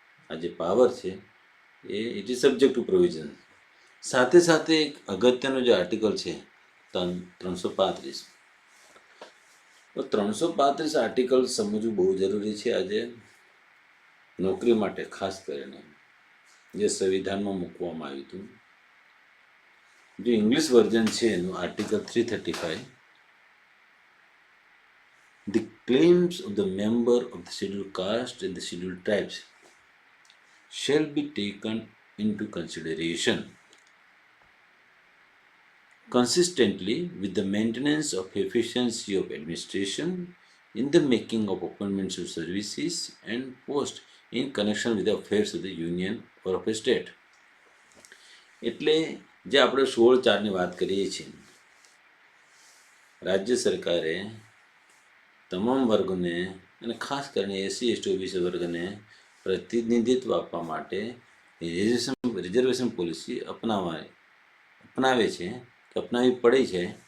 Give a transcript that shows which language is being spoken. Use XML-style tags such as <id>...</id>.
<gu>આ જે પાવર છે એ</gu> <en>It is subject to provision.</en> <gu>સાથે સાથે એક અગત્યનો જે આર્ટિકલ છે 335. તો 335 આર્ટિકલ સમજવું બહુ જરૂરી છે આજે નોકરી માટે, ખાસ કરીને જે સંવિધાનમાં મૂકવામાં આવ્યું હતું. જે ઇંગ્લિશ વર્ઝન છે એનું article 335,</gu> <en>the claims of the member of the scheduled caste and the scheduled tribes shall be taken into consideration consistently with the maintenance of efficiency of administration in the making of appointments of services and posts in connection with the affairs of the union or of a state.</en> <gu>એટલે જે આપણે 16(4) વાત કરીએ છીએ, રાજ્ય સરકારે તમામ વર્ગને અને ખાસ કરીને એસસી, એસટી, ઓબીસી વર્ગને પ્રતિનિધિત્વ આપવા માટે રિઝર્વેશન પોલિસી અપનાવે છે, કે અપનાવવી પડે છે.</gu>